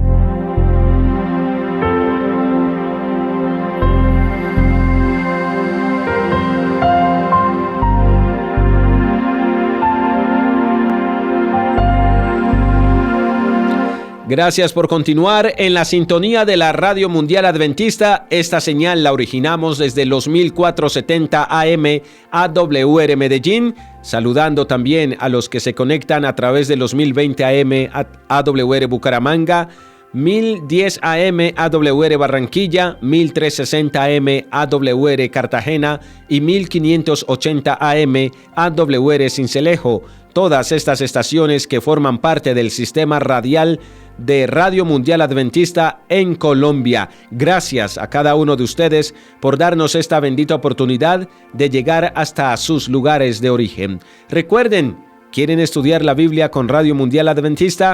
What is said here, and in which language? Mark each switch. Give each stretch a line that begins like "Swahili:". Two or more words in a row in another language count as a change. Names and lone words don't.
Spanish: Gracias por continuar en la sintonía de la Radio Mundial Adventista. Esta señal la originamos desde los 1470 AM AWR Medellín, saludando también a los que se conectan a través de los 1020 AM AWR Bucaramanga, 1010 AM AWR Barranquilla, 1360 AM AWR Cartagena y 1580 AM AWR Sincelejo. Todas estas estaciones que forman parte del sistema radial de Radio Mundial Adventista en Colombia. Gracias a cada uno de ustedes por darnos esta bendita oportunidad de llegar hasta sus lugares de origen. Recuerden, ¿quieren estudiar la Biblia con Radio Mundial Adventista?